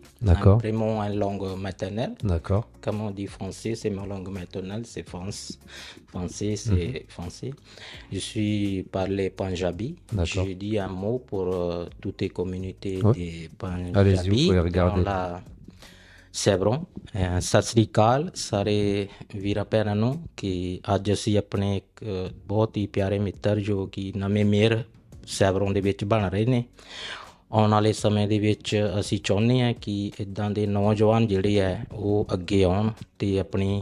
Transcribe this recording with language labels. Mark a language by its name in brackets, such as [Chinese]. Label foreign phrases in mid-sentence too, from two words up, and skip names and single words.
[French] D'accord. Vraiment une langue maternelle. D'accord. Comme on dit français, c'est ma langue maternelle, c'est français, c'est français. Je suis parlé Punjabi. D'accord. Je dis un mot pour toutes les communautés Ouais. des Allez-y, vous Punjabi pouvez dans regarder. [Punjabi] la ਸੈਬਰੋਂ ਸਤਿ ਸ੍ਰੀ ਅਕਾਲ ਸਾਰੇ ਵੀਰਾਂ ਭੈਣਾਂ ਨੂੰ ਕਿ ਅੱਜ ਅਸੀਂ ਆਪਣੇ ਇੱਕ ਬਹੁਤ ਹੀ ਪਿਆਰੇ ਮਿੱਤਰ ਜੋ ਕਿ ਨਵੇਂ ਮੇਅਰ ਸੈਬਰੋਂ ਦੇ ਵਿੱਚ ਬਣ ਰਹੇ ਨੇ ਆਉਣ ਵਾਲੇ ਸਮੇਂ ਦੇ ਵਿੱਚ ਅਸੀਂ ਚਾਹੁੰਦੇ ਹਾਂ ਕਿ ਇੱਦਾਂ ਦੇ ਨੌਜਵਾਨ ਜਿਹੜੇ ਹੈ ਉਹ ਅੱਗੇ ਆਉਣ ਅਤੇ ਆਪਣੀ